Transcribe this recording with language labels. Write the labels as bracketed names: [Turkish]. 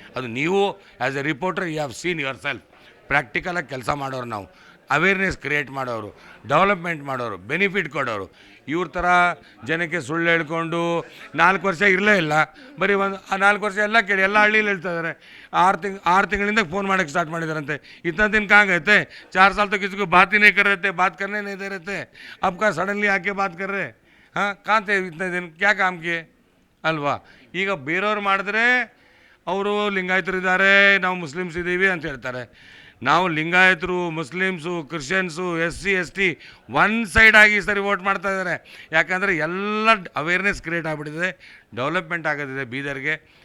[Kannada] ಅದು ನೀವು as A reporter you have seen your self. ಪ್ರಾಕ್ಟಿಕಲಾಗಿ ಕೆಲಸ ಮಾಡೋರು ನಾವು, ಅವೇರ್ನೆಸ್ ಕ್ರಿಯೇಟ್ ಮಾಡೋರು, ಡೆವಲಪ್ಮೆಂಟ್ ಮಾಡೋರು, ಬೆನಿಫಿಟ್ ಕೊಡೋರು. ಇವ್ರ ಥರ ಜನಕ್ಕೆ ಸುಳ್ಳು ಹೇಳ್ಕೊಂಡು 4 ವರ್ಷ ಇರಲೇ ಇಲ್ಲ, ಬರೀ ಆ 4 ವರ್ಷ ಎಲ್ಲ ಕೇಳಿ ಎಲ್ಲ ಹಳ್ಳಿಲಿ ಹೇಳ್ತಾ ಇದ್ದಾರೆ. 6 ತಿಂಗಳಿಂದ फ़ोन ಮಾಡೋಕ್ಕೆ ಸ್ಟಾರ್ಟ್ ಮಾಡಿದಾರಂತೆ. [Hindi] इतना दिन कहाँ गए थे? 4 साल तो किसी को बात ही नहीं कर रहे थे, बात करने नहीं दे रहे थे, अब का सडनली आके बात कर रहे? हाँ, कहाँ थे इतने दिन, क्या काम किए [Kannada] ಅಲ್ವಾ? ಈಗ ಬೇರೆಯವ್ರು ಮಾಡಿದ್ರೆ ಅವರು ಲಿಂಗಾಯತರಿದ್ದಾರೆ, ನಾವು ಮುಸ್ಲಿಮ್ಸ್ ಇದ್ದೀವಿ ಅಂತ ಹೇಳ್ತಾರೆ. ನಾವು ಲಿಂಗಾಯತರು, Muslims, Christians, SC ST one side ಆಗಿ ಸರಿ ವೋಟ್ ಮಾಡ್ತಾ ಇದ್ದಾರೆ. ಯಾಕಂದರೆ ಎಲ್ಲ ಅವೇರ್ನೆಸ್ ಕ್ರಿಯೇಟ್ ಆಗಿಬಿಟ್ಟಿದೆ, ಡೆವಲಪ್ಮೆಂಟ್ ಆಗೋದಿದೆ ಬೀದರ್ಗೆ.